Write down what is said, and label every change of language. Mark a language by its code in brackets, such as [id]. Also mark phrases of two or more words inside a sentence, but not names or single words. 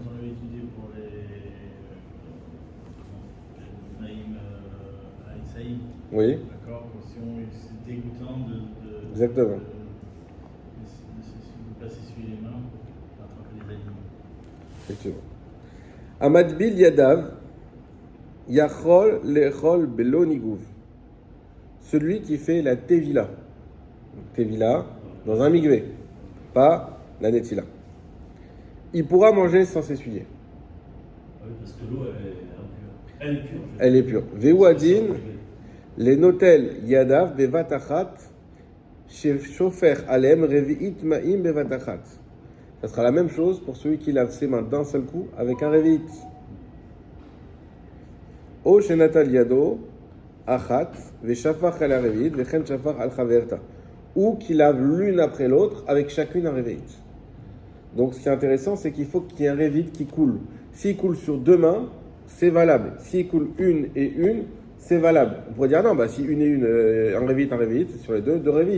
[fr] On avait étudié pour les naïm Aïsaïm. Oui. D'accord, c'est dégoûtant de Exactement. De pas s'essuyer les mains pour attraper les aliments. Effectivement. [he] המטביל ידיו יכול לאכול בלא ניגוב. [fr] Celui qui fait la tevila. Tevila dans un migvé, pas la netila. Il pourra manger sans s'essuyer. Oui, parce que l'eau, elle est pure. Elle est pure. [he] וכן הנוטל ידיו בבת אחת שופך עליהם רביעית מים בבת אחת. [fr] Ça sera la même chose pour celui qui lave ses mains d'un seul coup avec un revi'it. [he] או שנטל ידו אחת ושפך על רביעית וכן שפך על חברתה. [fr] Ou qui lave l'une après l'autre avec chacune un revi'it. Donc ce qui est intéressant, c'est qu'il faut qu'il y ait un revi'it qui coule. S'il coule sur deux mains, c'est valable. S'il coule une et une, c'est valable. On pourrait dire non, si une et une, un revi'it, sur les deux revi'it.